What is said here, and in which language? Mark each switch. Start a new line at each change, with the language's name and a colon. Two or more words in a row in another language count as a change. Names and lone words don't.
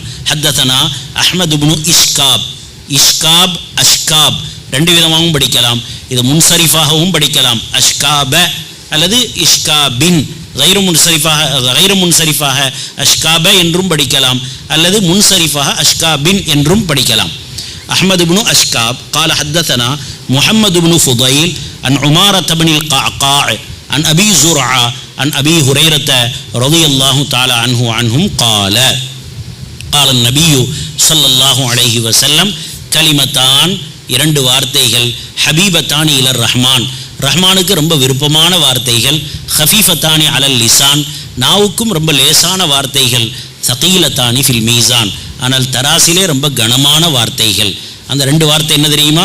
Tamil: ஹத்தசனா அஹ்மது இப்னு இஷ்காப் அஷ்காப் 2 விதமாகவும் படிக்கலாம். இது முன்சரிஃபாகவும் படிக்கலாம், அஷ்காப அல்லது இஷ்காபின்.
Arabic: غير منصرف
Tamil: அஷ்காப என்றும் படிக்கலாம், அல்லது முன்சரிஃபாக அஷ்காபின் என்றும் படிக்கலாம்.
Arabic: அஹ்மது இப்னு அஷ்காப் قال حدثنا محمد بن فضيل عن عمارة بن القعقاع عن أبي زرعة عن أبي هريرة رضي الله تعالى عنهم قال النبي صلى الله عليه وسلم كلمتان
Tamil: 2 வார்த்தைகள்
Arabic: حبيبتان إلى الرحمن,
Tamil: ரஹ்மானுக்கு ரொம்ப விருப்பமான வார்த்தைகள்,
Arabic: خفيفتان على اللسان,
Tamil: நாவுக்கும் ரொம்ப லேசான வார்த்தைகள்,
Arabic: ثقيلتان في الميزان,
Tamil: ஆனால் தராசிலே ரொம்ப கனமான வார்த்தைகள். அந்த 2 வார்த்தை என்ன தெரியுமா?